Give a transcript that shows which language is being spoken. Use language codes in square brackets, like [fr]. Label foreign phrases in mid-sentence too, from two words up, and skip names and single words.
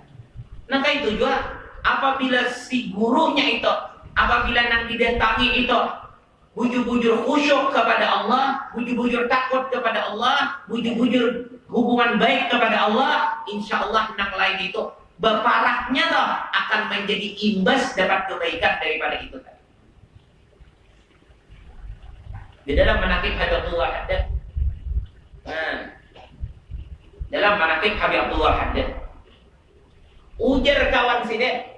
[id] Nah kayak itu juga. Apabila si gurunya itu, apabila nang didatangi itu, bujur-bujur khusyuk kepada Allah, bujur-bujur takut kepada Allah, bujur-bujur hubungan baik kepada Allah, [ar] insya Allah [id] nang lain itu beparahnya toh akan menjadi imbas dapat kebaikan daripada itu. Di dalam manaqib Habib Abdullah Haddad, dalam manaqib Habib Abdullah Haddad, ujar kawan sini.